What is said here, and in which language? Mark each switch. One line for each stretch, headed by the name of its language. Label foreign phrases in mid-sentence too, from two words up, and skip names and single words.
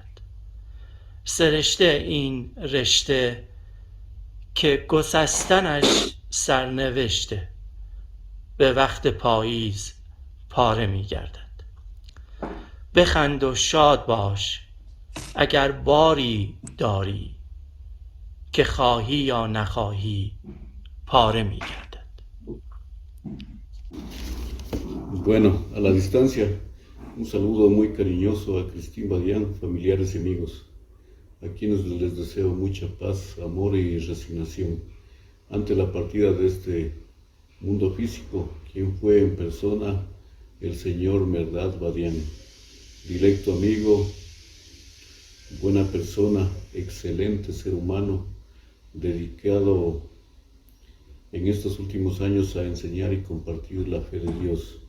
Persian: سرشته این رشته که گسستنش سرنوشته، به وقت پاییز پاره می‌گردد. بخند و شاد باش اگر باری داری، که خواهی یا نخواهی پاره می‌گردد.
Spanish: Bueno, a la distancia, un saludo muy cariñoso a Christine Badiian, familiares y amigos, a quienes les deseo mucha paz, amor y resignación ante la partida de este mundo físico, quien fue en persona el señor Mehrdad Badiian, directo amigo, buena persona, excelente ser humano, dedicado en estos últimos años a enseñar y compartir la fe de Dios.